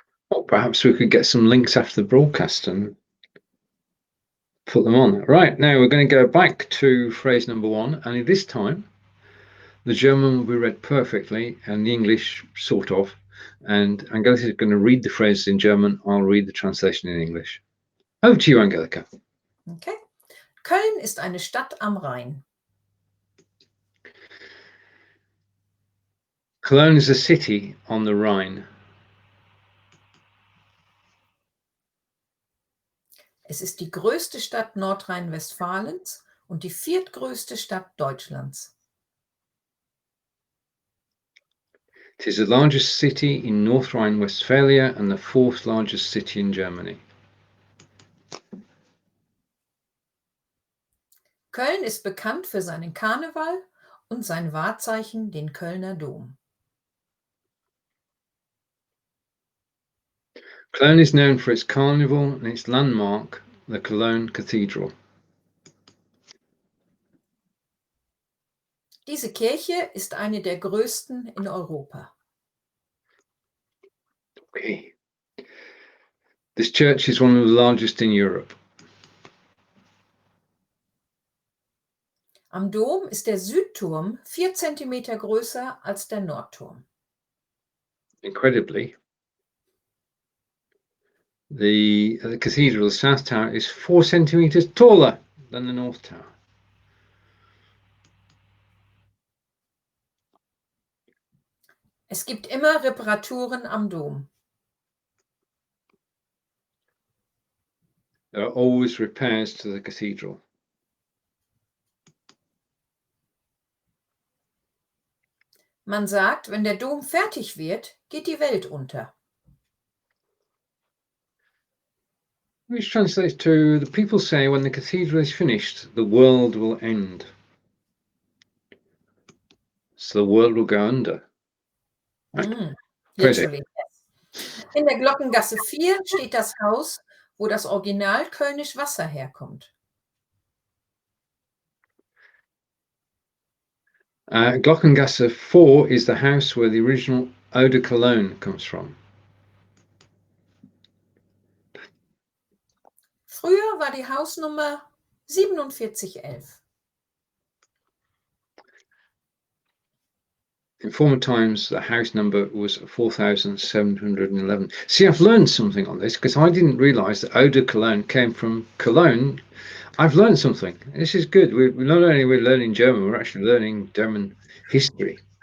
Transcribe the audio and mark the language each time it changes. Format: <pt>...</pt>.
<en>Well, perhaps we could get some links after the broadcast and put them on. Right, now we're going to go back to phrase number 1, and this time the German will be read perfectly and the English sort of, and Angelika is going to read the phrases in German. I'll read the translation in English. Over to you, Angelika. Okay.</en> <de>Köln ist eine Stadt am Rhein.</de> <en>Cologne is a city on the Rhine.</en> <de>Es ist die größte Stadt Nordrhein-Westfalens und die viertgrößte Stadt Deutschlands.</de> <en>It is the largest city in North Rhine-Westphalia and the 4th largest city in Germany.</en> <de>Köln ist bekannt für seinen Karneval und sein Wahrzeichen, den Kölner Dom.</de> <en>Cologne is known for its carnival and its landmark, the Cologne Cathedral.</en> <de>Diese Kirche ist eine der größten in Europa.</de> <en>Okay. This church is one of the largest in Europe.</en> <de>Am Dom ist der Südturm 4 Zentimeter größer als der Nordturm.</de> <en>Incredibly, the cathedral, the South Tower, is 4 centimeters taller than the North Tower.</en> <de>Es gibt immer Reparaturen am Dom.</de> <en>There are always repairs to the cathedral.</en> <de>Man sagt, wenn der Dom fertig wird, geht die Welt unter.</de> <en>Which translates to, the people say when the cathedral is finished, the world will end. So the world will go under. Literally, yes.</en> <de>In der Glockengasse 4 steht das Haus, wo das Original Kölnisch Wasser herkommt.</de> <en>Glockengasse 4 is the house where the original Eau de Cologne comes from.</en> <de>Früher war die Hausnummer 4711.</de> <en>In former times, the house number was 4,711. See, I've learned something on this because I didn't realise that Eau de Cologne came from Cologne. I've learned something. This is good. We're not only learning German, we're actually learning German history.</en>